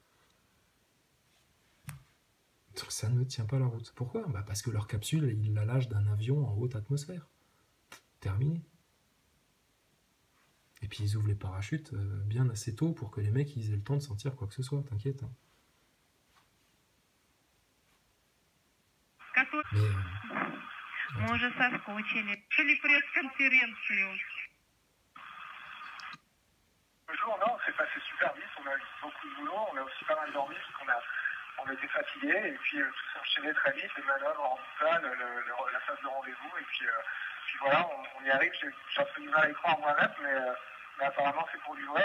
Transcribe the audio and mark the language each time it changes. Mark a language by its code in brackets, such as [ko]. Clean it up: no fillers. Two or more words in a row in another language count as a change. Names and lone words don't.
[fr] Ça ne tient pas la route. Pourquoi? Parce que leur capsule, ils la lâchent d'un avion en haute atmosphère. Terminé. Et puis ils ouvrent les parachutes bien assez tôt pour que les mecs ils aient le temps de sentir quoi que ce soit, t'inquiète. Hein. [ru] Мы уже соскучились. Шли пресс-конференцию. [fr] Le jour, non, c'est passé super vite. On a eu beaucoup de boulot. On a aussi pas mal dormi parce qu'on était fatigués. Et puis tout s'est enchaîné très vite. Les manœuvres en salle, la phase de rendez-vous. Et puis voilà, on y arrive. J'ai un peu du mal à y croire moi-même, mais apparemment c'est pour du vrai.